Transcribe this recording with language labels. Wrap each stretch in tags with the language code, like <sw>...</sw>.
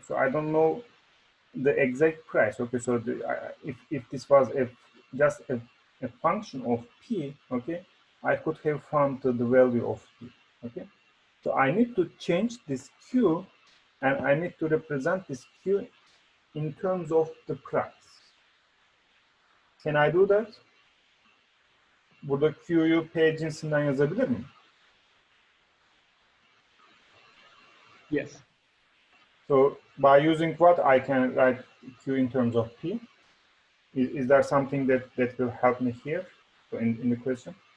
<en>So I don't know the exact price, okay, so if this was just a function of P, okay, I could have found the value of P, okay. So I need to change this Q and I need to represent this Q in terms of the price. Can I do that?</en> <tr>Burada Q'yu P cinsinden yazabilir miyim?</tr> <en>Yes. So by using what I can write Q in terms of P? Is there something that will help me here in the question?</en>